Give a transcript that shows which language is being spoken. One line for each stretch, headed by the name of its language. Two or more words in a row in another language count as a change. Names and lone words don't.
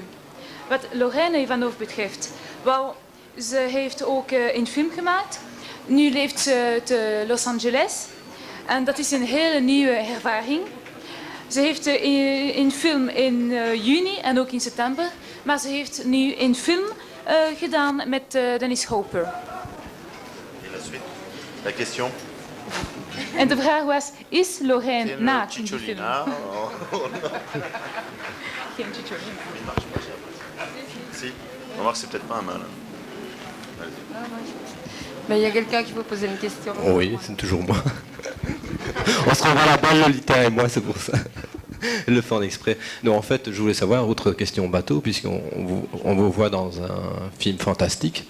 Dutch: Wat Lorraine Ivanov betreft, wel, ze heeft ook een film gemaakt. Nu leeft ze te Los Angeles. En dat is een hele nieuwe ervaring. Ze heeft een film in juni en ook in september. Maar ze heeft nu een film gedaan met Dennis Hopper.
French: Et la suite? La question?
Dutch: En de vraag was, is Lorraine
French: C'est
Dutch: naakt
French: le
Dutch: in die film? Cicciolina. Geen Cicciolina.
French: Il marche pas, j'ai l'impression. Si. Remarque, c'est peut-être pas un mal. Mais il y a quelqu'un qui veut poser une question. Oui, c'est toujours moi. On se renvoie la balle, Lolita et moi, c'est pour ça. Le fait en exprès. Non, en fait, je voulais savoir, autre question bateau, on vous voit dans un film fantastique.